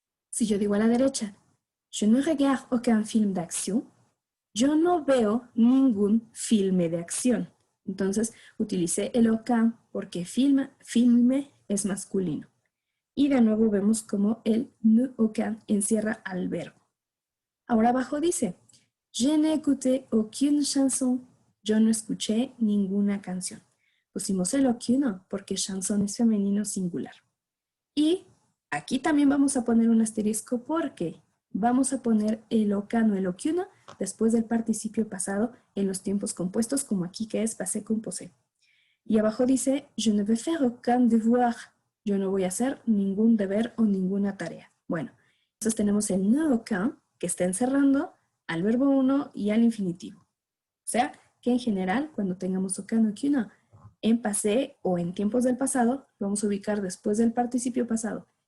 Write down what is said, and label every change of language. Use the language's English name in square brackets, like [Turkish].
[Spanish] Si yo digo a la derecha, [French] je ne regarde aucun film d'action, [Spanish] yo no veo ningún filme de acción. Entonces utilicé el aucun porque filme es masculino. Y de nuevo vemos como el ne aucun encierra al verbo. Ahora abajo dice, [French] je n'ai écouté aucune chanson. [Spanish] Yo no escuché ninguna canción. Pusimos el aucune porque chanson es femenino singular. Y aquí también vamos a poner un asterisco porque vamos a poner el aucun o el aucune después del participio pasado en los tiempos compuestos, como aquí que es passé composé. Y abajo dice, [French] je ne vais faire aucun devoir. [Spanish] Yo no voy a hacer ningún deber o ninguna tarea. Bueno, entonces tenemos el ne aucun que está encerrando al verbo 1 y al infinitivo. O sea, que en general, cuando tengamos aucun o aucune en passé o en tiempos del pasado, lo vamos a ubicar después del participio pasado.